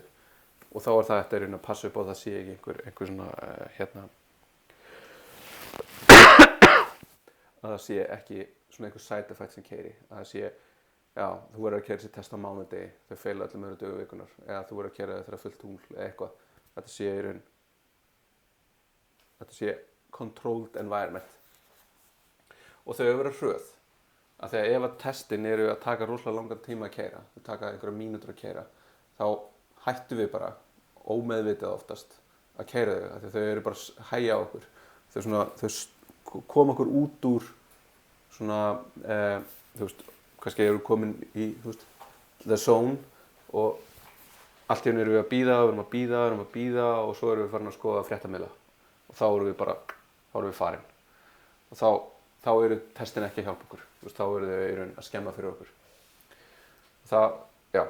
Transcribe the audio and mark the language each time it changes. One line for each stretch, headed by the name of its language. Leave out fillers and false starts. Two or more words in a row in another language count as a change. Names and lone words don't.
Icelandic: Og þá er það eftir að passa upp á að það sé ekki einhver svona að það sé ekki svona einhver
English: side effect
Icelandic: sem keyri, að það sé, já, þú verður að keyra þessi test á mánudegi, þau feila öllum öðru dögu vikunar, eða þú verður að keyra þeirra fullt tungl eða eitthvað, þetta sé í raun, þetta sé
English: controlled environment.
Icelandic: Og þau verður hröð, að þegar ef að testin eru að taka rosalega langan tíma að keyra, þau taka einhverja mínútur að keyra, þá hættum við bara, ómeðvitað oftast, að keyra þau, af því þau eru bara að hægja á okkur. Þau koma okkur út úr svona, kannski eru komin í,
English: the zone
Icelandic: og allt í einu erum við að bíða og svo erum við farin að skoða fréttamiðla og þá erum við farin. Og þá eru testin ekki að hjálpa okkur, þá eru þau í raun að skemma fyrir okkur. Já.